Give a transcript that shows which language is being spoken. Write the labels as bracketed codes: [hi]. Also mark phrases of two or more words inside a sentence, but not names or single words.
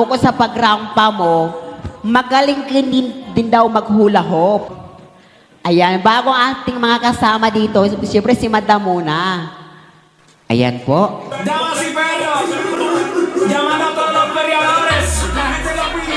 [tl] Bukod sa pagrampa mo, magaling ka din daw maghula hoop. Ayan, bago ang ating mga kasama dito, siyempre si Madam muna. Ayan po. [es] Damas y perros, llamando a todos los peleadores, la gente de los